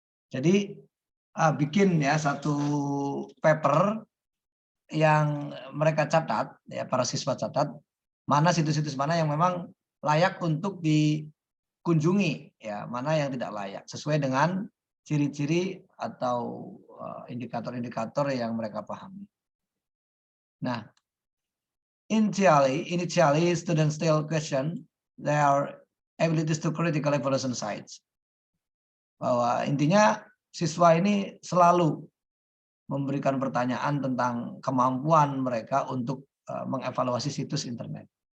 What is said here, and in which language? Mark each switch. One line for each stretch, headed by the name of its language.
Indonesian: Jadi bikin, ya, satu paper yang mereka catat, ya, para siswa catat mana situs-situs mana yang memang layak untuk dikunjungi, ya, mana yang tidak layak sesuai dengan ciri-ciri atau indikator-indikator yang mereka pahami.
English: Nah, initially students still question their abilities to critical evaluation sites.
Indonesian: Bahwa intinya siswa ini selalu memberikan pertanyaan tentang kemampuan mereka untuk mengevaluasi situs internet.